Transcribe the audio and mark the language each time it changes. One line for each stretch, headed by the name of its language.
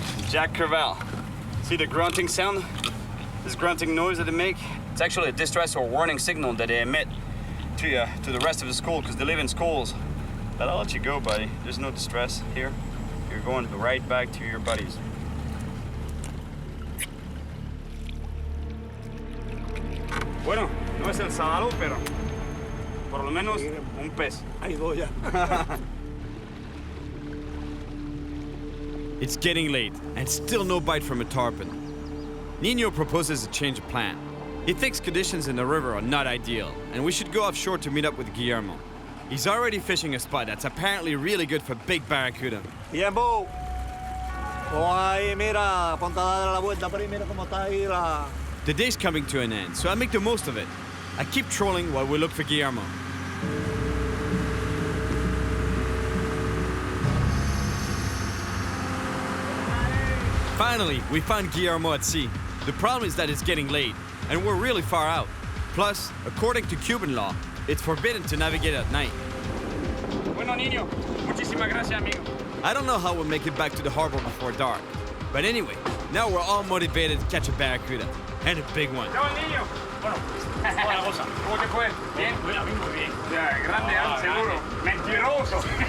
English: Jack Crevalle. See the grunting sound? This grunting noise that they make? It's actually a distress or warning signal that they emit to the rest of the school, because they live in schools. But I'll let you go, buddy. There's no distress here. You're going right back to your buddies.
Spanish: Bueno, no es el sábalo, pero por lo menos un pez. Ahí voy ya.
English: It's getting late, and still no bite from a tarpon. Nino proposes a change of plan. He thinks conditions in the river are not ideal, and we should go offshore to meet up with Guillermo. He's already fishing a spot that's apparently really good for big barracuda.
Spanish: Tiempo. Oh, ahí, mira, ponte a dar la vuelta por ahí, mira cómo está ahí la...
English: The day's coming to an end, so I make the most of it. I keep trolling while we look for Guillermo. Finally, we find Guillermo at sea. The problem is that it's getting late, and we're really far out. Plus, according to Cuban law, it's forbidden to navigate at night.
Spanish: Bueno, niño, muchísimas gracias, amigo.
English: I don't know how we'll make it back to the harbor before dark. But anyway, Now we're all motivated to catch a barracuda. And a big one.
Spanish: Chao, el niño. Bueno, hola, cosa. ¿Cómo te fue? Bien. A mí muy bien. Ya, grande, seguro. Mentiroso.